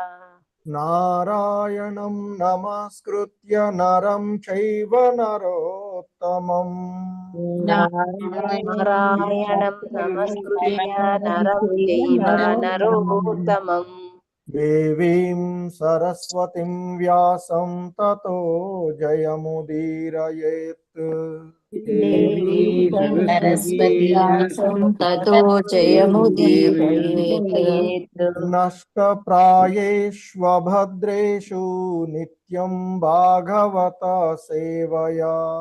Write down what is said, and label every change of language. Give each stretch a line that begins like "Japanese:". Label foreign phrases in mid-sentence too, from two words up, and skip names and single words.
Sanskrit: నారాయణం నమస్కృత్య నరం చైవ నరోత్తమం. నారాయణం నమస్కృత్య నరం చైవ నరోత్తమం. దేవీం సరస్వతిం వ్యాసం తతో జయముదీరయేత్. తతో జయముదీరయేత్. నష్టప్రాయేష్వభద్రేషు నిత్యం భాగవత సేవయా.